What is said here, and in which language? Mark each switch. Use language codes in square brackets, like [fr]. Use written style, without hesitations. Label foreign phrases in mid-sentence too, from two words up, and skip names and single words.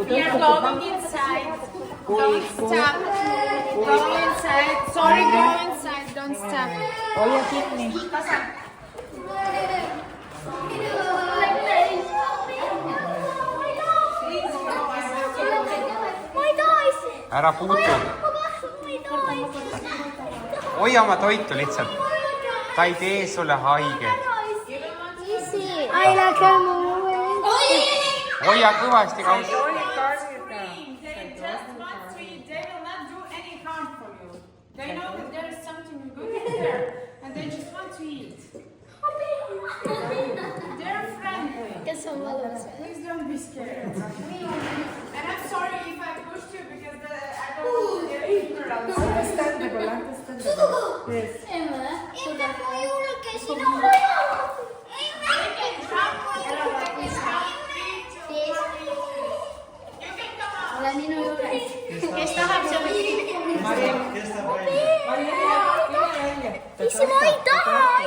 [en] Going inside. Don't stop. Go inside. Sorry, go inside. Don't stop. [et] hoia kinni. Ära puutu. Hoia oma toitu lihtsalt. Ta ei tee sulle haiget. Hoia kõvasti kausi. [en] They know that there is something good in there, and they just want to eat. They're friendly. Please don't be scared. And I'm sorry if I pushed you because I don't want to get ignorant. Understandable. Yes. [et] Kes tahab seal Issi, ma ei taha!